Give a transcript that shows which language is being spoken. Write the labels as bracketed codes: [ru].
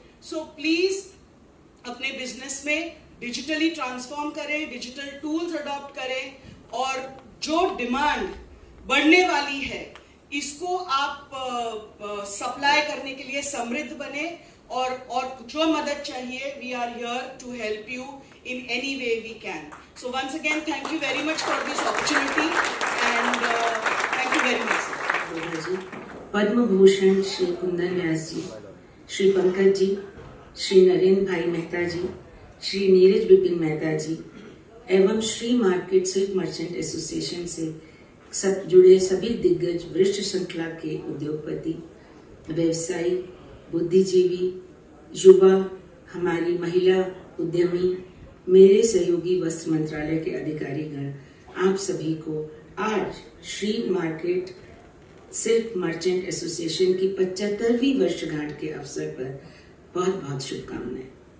[hi] So please अपने business में digitally transform करें, डिजिटल टूल्स अडॉप्ट करें और जो डिमांड बढ़ने वाली है इसको आप सप्लाई करने के लिए समृद्ध बने और जो मदद चाहिए [en] We are here to help you in any way we can. So once again thank you very much for this opportunity and thank you very much sir. [hi] Padma Bhushan Shri Kundan व्यास जी, श्री पंकज जी, श्री नरेंद्र भाई मेहता जी, श्री नीरज बिपिन मेहता जी एवं Shri market silk merchant association से जुड़े सभी दिग्गज वरिष्ठ श्रृंखला के उद्योगपति, व्यवसायी, बुद्धिजीवी, युवा, हमारी महिला उद्यमी, मेरे सहयोगी वस्त्र मंत्रालय के अधिकारीगण, आप सभी को आज Shri market silk merchant association की 75वीं वर्षगांठ के अवसर पर बहुत बहुत शुभकामनाएं।